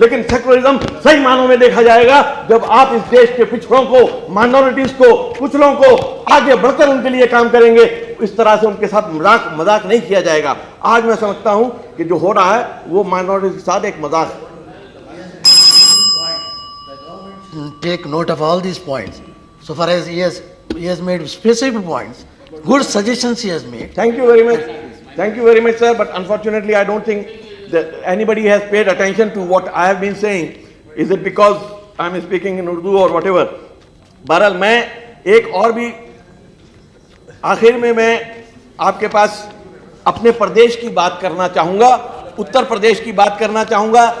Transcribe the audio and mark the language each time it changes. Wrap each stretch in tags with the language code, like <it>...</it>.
<hi>लेकिन सेकुलरिज्म सही मानों में देखा जाएगा जब आप इस देश के पिछड़ों को, माइनॉरिटीज को, कुचलों को आगे बढ़कर उनके लिए काम करेंगे। इस तरह से उनके साथ मजाक नहीं किया जाएगा। आज मैं समझता हूं कि जो हो रहा है वो माइनॉरिटीज के साथ एक मजाक है।</hi> <en>Take note of all these points. So far as he has made specific points, good suggestions he has made. Thank you very much, sir. But unfortunately, I don't think that anybody has paid attention to what I have been saying. Is it because I am speaking in Urdu or whatever?</en> <hi>बहरहाल मैं एक और भी आखिर में मैं आपके पास अपने प्रदेश की बात करना चाहूंगा, उत्तर प्रदेश की बात करना चाहूंगा।</hi>